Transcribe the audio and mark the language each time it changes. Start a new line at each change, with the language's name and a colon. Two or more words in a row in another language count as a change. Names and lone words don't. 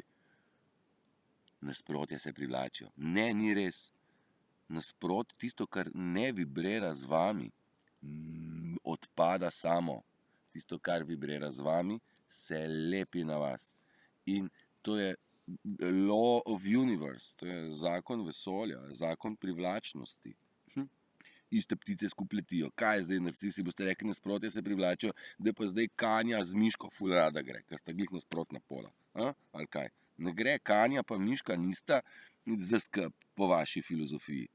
Slovenian: Nasprotja se privlačijo. Ne, ni res. Tisto, kar ne vibrira z vami, odpada samo. Tisto, kar vibrira z vami, se lepi na vas. In to je
English: law of universe,
Slovenian: to je zakon vesolja, zakon privlačnosti. Iste ptice skupaj letijo. Kaj je zdaj, narcisi, boste rekli, nasprotja se privlačijo, da pa zdaj Kanja z Miško ful rada gre, ker sta glih nasprotna pola. Ali kaj? Ne gre, Kanja pa Miška nista za skrb po vaši filozofiji.